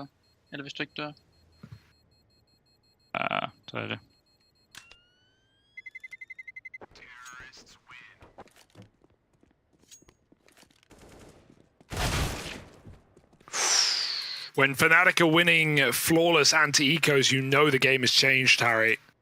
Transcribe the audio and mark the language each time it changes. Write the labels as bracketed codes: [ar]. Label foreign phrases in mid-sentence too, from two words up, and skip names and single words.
[da] Eller hvis du ikke dør? Ja, det er det. [en] When Fnatic are winning flawless anti-ecos, you know the game has changed, Harry.